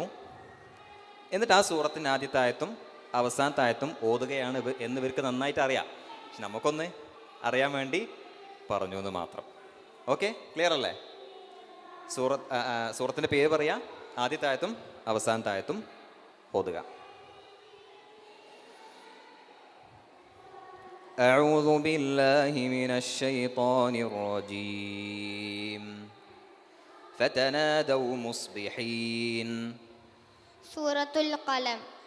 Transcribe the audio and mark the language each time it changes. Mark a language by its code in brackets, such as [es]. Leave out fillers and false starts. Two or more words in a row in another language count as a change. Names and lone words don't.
[ml] എന്നിട്ട് ആ സൂറത്തിൻ്റെ ആദ്യത്തെ ആയത്തും അവസാനത്തെ ആയത്തും ഓതുകയാണ് എന്ന് ഇവർക്ക് നന്നായിട്ട് അറിയാം. പക്ഷെ നമുക്കൊന്ന് അറിയാൻ വേണ്ടി പറഞ്ഞു എന്ന് മാത്രം. [en] okay, clear [ml] അല്ലേ? സൂറത്തിൻ്റെ പേര് പറയാം, ആദ്യത്തെ ആയത്തും അവസാനത്തെ ആയത്തും ഓതുക. [ar] أعوذ بالله من الشيطان الرجيم فتنادوا مصبحين سورة القلم.